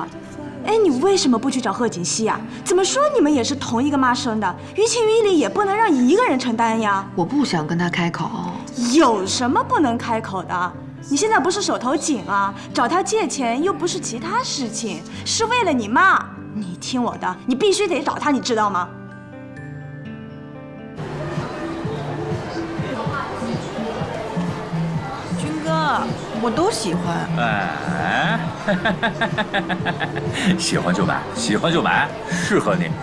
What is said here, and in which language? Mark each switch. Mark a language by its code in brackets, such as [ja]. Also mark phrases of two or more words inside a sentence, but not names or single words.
[zh] 哎，你為什麼不去找賀錦熙呀？怎麼說你們也是同一個媽生的，於情於理也不能讓一個人承擔呀。我不想跟他開口。有什麼不能開口的？你現在不是手頭緊啊，找他借錢又不是其他事情，是為了你媽。你聽我的，你必須得找他，你知道嗎？軍哥，我都喜歡。哎，喜歡就買，喜歡就買，適合你。